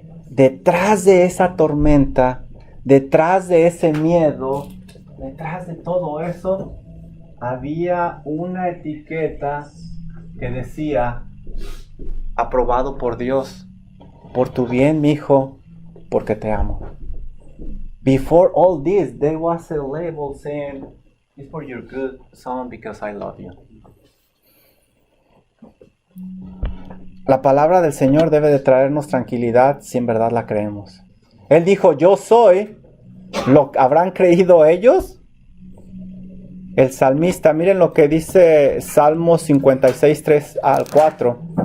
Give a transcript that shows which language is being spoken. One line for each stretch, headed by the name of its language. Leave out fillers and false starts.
Spanish: Detrás de esa tormenta, detrás de ese miedo, detrás de todo eso, había una etiqueta que decía, aprobado por Dios, por tu bien, mi hijo, porque te amo.
English: Before all this, there was a label saying, it's for your good, son, because I love you.
Spanish: La palabra del Señor debe de traernos tranquilidad si en verdad la creemos. Él dijo, yo soy, ¿lo habrán creído ellos? El salmista, miren lo que dice Salmo 56, 3 al 4.